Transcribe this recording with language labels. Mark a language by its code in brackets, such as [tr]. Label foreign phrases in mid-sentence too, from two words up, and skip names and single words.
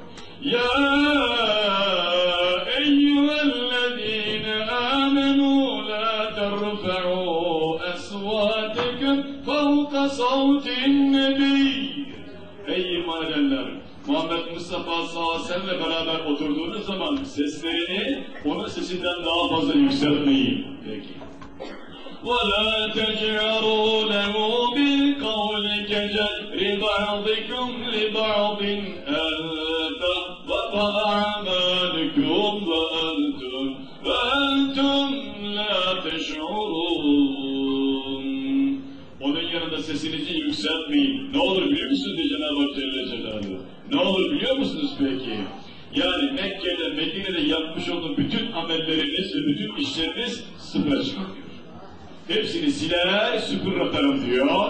[ar] يا أيها الذين آمنوا لا ترفعوا أصواتكم فوق صوت النبي. [tr] Ey iman edenler! Muhammed Mustafa [ar] صلى الله عليه وسلم'le [tr] beraber oturduğunuz zaman seslerini onun sesinden daha fazla yükseltmeyin. Peki. [ar] وَلَا تَجْعَرُوا لَهُ بِالْقَوْلِ كَجَهْرِ بَعْضِكُمْ لِبَعْضٍ أَن تَحْبَطَ أَعْمَالُكُمْ وَأَنْتُمْ لَا تَشْعُرُونَ. [tr] Onun yanında sesinizi yükseltmeyin. Ne olur biliyor musunuz diye Cenab-ı Hak [ar] جل جلاله. [tr] Ne olur biliyor musunuz peki? Yani Mekke'de, Medine'de yapmış olduğu bütün amelleriniz ve bütün işleriniz sıfıra çıkıyor. Hepsini siler, süpür atarım diyor.